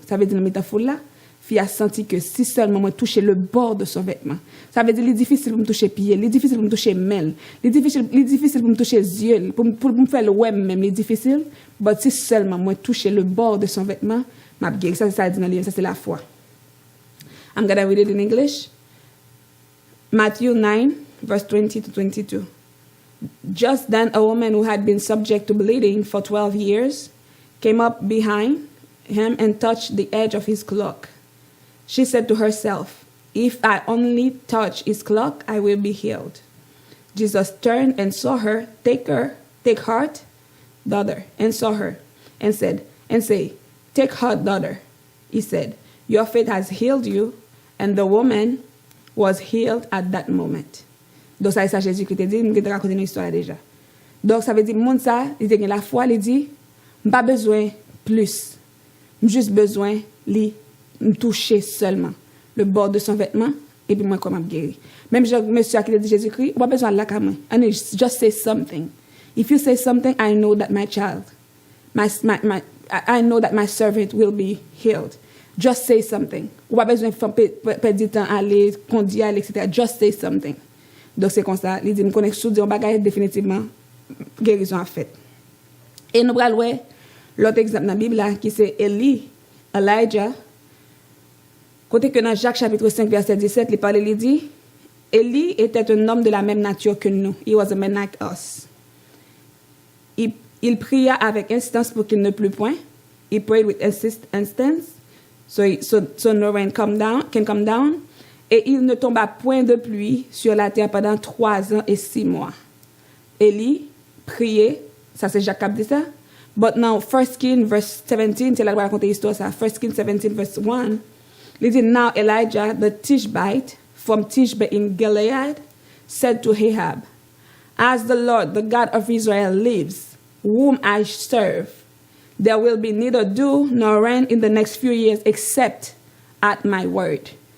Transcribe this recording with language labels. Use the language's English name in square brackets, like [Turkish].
[French] Ça veut dire dans métaphore là, fille a senti que si seulement moi toucher le bord de son vêtement, ça veut dire il est difficile pour me toucher pied, il est difficile pour me toucher main, il est difficile pour me toucher yeux, pour me faire le web même, il est difficile, mais si seulement moi toucher le bord de son vêtement, m'a guéri. Ça c'est ça dit dans le livre, ça c'est la foi. [English] I'm going to read it in English. Matthew 9 verse 20 to 22. Just then a woman who had been subject to bleeding for 12 years came up behind him and touched the edge of his cloak. She said to herself, if I only touch his cloak, I will be healed. Jesus turned and saw her, take heart, daughter, and saw her, and say, take heart, daughter. He said, your faith has healed you, and the woman was healed at that moment. [French] Donc ça, Jésus qui te dit, je vais te raconter une histoire déjà. Donc, ça veut dire, monde ça, il a la foi, il dit, pas besoin plus. Juste besoin, me toucher seulement le bord de son vêtement, et puis moi, comment guérir. Même monsieur qui a dit Jésus-Christ, pas besoin de la caméra. [English] And just say something. If you say something, I know that my child, I know that my servant will be healed. Just say something. [French] Ou pas besoin de perdre du temps, aller, conduire, etc. [English] Just say something. [French] Donc, c'est comme ça. Il dit, je connais sous dire, on va définitivement guérison à fait. Et nous allons voir l'autre exemple dans la Bible, là, qui c'est Elijah. Côté que dans Jacques chapitre 5, verset 17, il parle, il dit, Élie était un homme de la même nature que nous. [English] He was a man like us. [French] Il pria avec insistance pour qu'il ne plût point. [English] He prayed with insistence. So no rain can come down. [French] Et il ne tomba point de pluie sur la terre pendant 3 ans et 6 mois. Élie priait, ça c'est Jacques qui dit ça. [English] But now, 1 Kings verse 17, [French] c'est là que je vais raconter l'histoire ça. [English] 1 Kings 17 verse 1. [French] Il dit, [English] now Elijah the Tishbite from Tishbe in Gilead said to Ahab, as the Lord, the God of Israel lives, whom I serve, there will be neither dew nor rain in the next few years except at my word.